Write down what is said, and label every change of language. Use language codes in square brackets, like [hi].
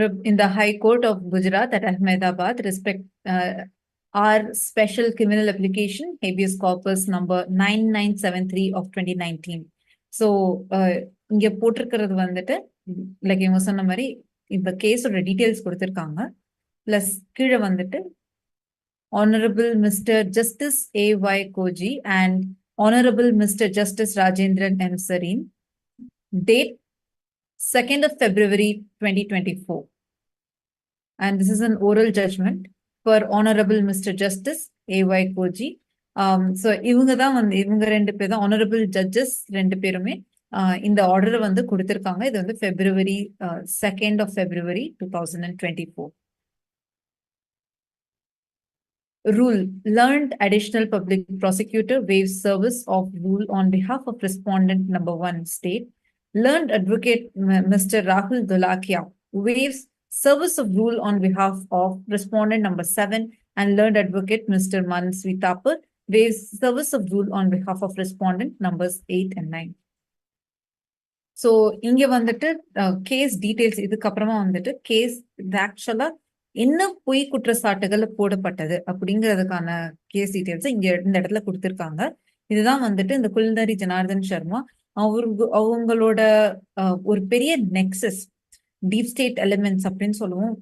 [en] இந்த high court of Gujarat at Ahmedabad respect our special criminal application habeas corpus number 9973 of 2019. [ta] So இங்க போட்டிருக்கிறது வந்துட்டு like இவங்க சொன்ன மாதிரி இந்த கேஸோட டீடைல்ஸ் கொடுத்திருக்காங்க. பிளஸ் கீழே வந்துட்டு Honorable Mr. [en] Justice A.Y. Koji and Honorable Mr. Justice Rajendran M. Sareen, date 2nd of February 2024. And this is an oral judgment for Honorable Mr. Justice A.Y. Koji. [ta] So இவங்க தான் வந்து இவங்க 2 பேர் தான் Honorable Judges 2 பேருமே இந்த ஆர்டரை வந்து கொடுத்திருக்காங்க. [en] இது வந்து February 2nd of February 2024. Rule: Learned additional public prosecutor waives service of rule on behalf of respondent number 1 state. Learned advocate Mr. Rahul Dolakia waives service of rule on behalf of respondent number 7, and learned advocate Mr. Mansvi Thapar waives service of rule on behalf of respondent numbers 8 and 9. [ta] So இங்க வந்துட்டு case details, இதுக்கப்புறமா வந்துட்டு case ஆக்சுவலா என்ன பொய் குற்றச்சாட்டுகள் போடப்பட்டது அப்படிங்கிறதுக்கான கேஸ் டீடைல்ஸ் இங்க இந்த இடத்துல கொடுத்திருக்காங்க. இதுதான் வந்துட்டு இந்த குல்தரி ஜனார்தன் சர்மா அவங்களோட ஒரு பெரிய நெக்ஸஸ், டீப் ஸ்டேட் எலிமெண்ட்ஸ் அப்படின்னு சொல்லுவோம்.